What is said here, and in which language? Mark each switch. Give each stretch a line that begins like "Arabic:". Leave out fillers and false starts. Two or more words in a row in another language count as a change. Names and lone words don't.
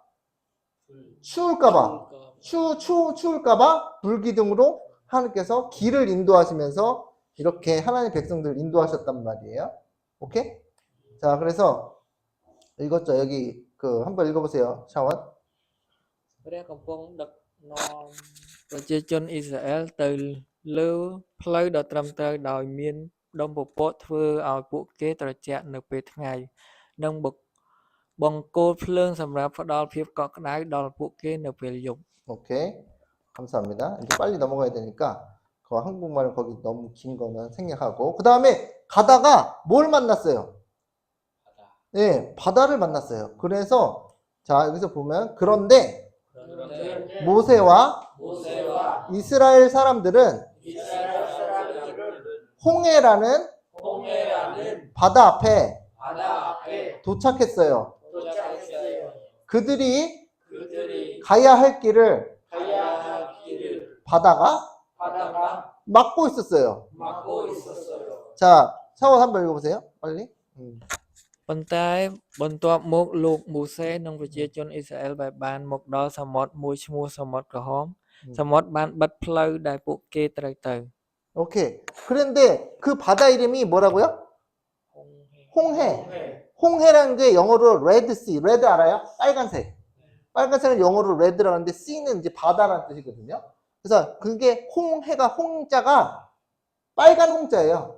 Korean: 추울까봐. 추울까봐 불기둥으로 하나님께서 길을 인도하시면서 이렇게 하나님 백성들을 인도하셨단 말이에요. 오케이? 자, 그래서 읽었죠? 여기 한번 읽어보세요. 샤원.
Khmer: ព្រះកំពុងដឹកនាំប្រជាជនអ៊ីស្រាអែលទៅលើផ្លូវដ៏ត្រឹមត្រូវដោយមានដុំពពកធ្វើឲ្យពួកគេត្រជាក់នៅពេលថ្ងៃនិងបង្គោលភ្លើងសម្រាប់ផ្ដល់ភាពកក់ក្ដៅដល់ពួកគេនៅពេលយប់
Korean: 오케이. 감사합니다. 이제 빨리 넘어가야 되니까 그 한국말 거기 너무 긴 거는 생략하고 그 다음에 가다가 뭘 만났어요? 네, 바다를 만났어요. 그래서 자 여기서 보면 그런데 모세와 이스라엘 사람들은 홍해라는 바다 앞에 도착했어요. 그들이 가야 할 길을 바다가 막고 있었어요. 자, 샤워 한번 읽어보세요. 빨리.
Khmer: ប៉ុន្តែបន្ទាប់មកលោកមូសេនិងប្រជាជនអ៊ីស្រាអែលបានមកដល់សមុទ្រមួយឈ្មោះសមុទ្រក្រហមសមុទ្របានបិទផ្លូវដែលពួកគេត្រូវទៅ
Korean: 오케이. 그런데 그 바다 이름이 뭐라고요? 홍해. 홍해라는 게 영어로
English: red sea.
Korean: 레드 알아요? 빨간색. 빨간색은 영어로 레드라고 하는데 씨는 이제 바다라는 뜻이거든요. 그래서 그게 홍해가 홍자가 빨간 홍자예요.